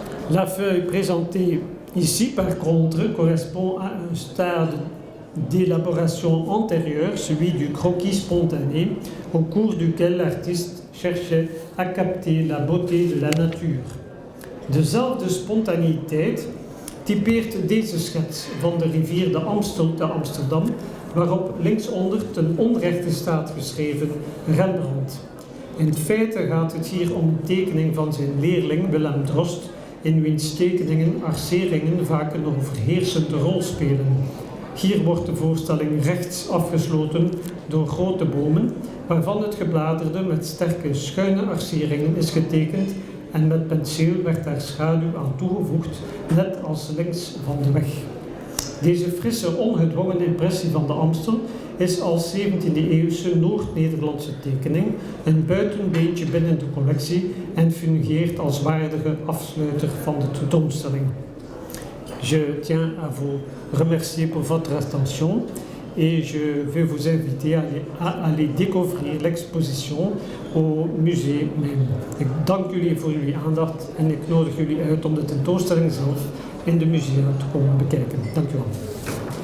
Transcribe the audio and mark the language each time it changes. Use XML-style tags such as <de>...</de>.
<fr>La feuille présentée ici, par contre, correspond à un stade d'élaboration antérieure, celui du croquis spontané, au cours duquel l'artiste cherchait à capter la beauté de la natuur.</fr> <nl>Dezelfde spontaniteit typeert deze schets van de rivier de Amstel te Amsterdam, waarop linksonder ten onrechte staat geschreven Rembrandt. In feite gaat het hier om een tekening van zijn leerling Willem Drost, in wiens tekeningen arceringen vaak een overheersende rol spelen. Hier wordt de voorstelling rechts afgesloten door grote bomen, waarvan het gebladerde met sterke schuine arceringen is getekend en met penseel werd daar schaduw aan toegevoegd, net als links van de weg. Deze frisse, ongedwongen impressie van de Amstel is als 17e-eeuwse Noord-Nederlandse tekening een buitenbeentje binnen de collectie en fungeert als waardige afsluiter van de tentoonstelling.</nl> <fr>Je tiens à vous remercier pour votre attention et je vais vous inviter à aller découvrir l'exposition au musée même.</fr> <nl>Ik dank jullie voor jullie aandacht en ik nodig jullie uit om de tentoonstelling zelf in de musea te komen bekijken. Dank u wel.</nl>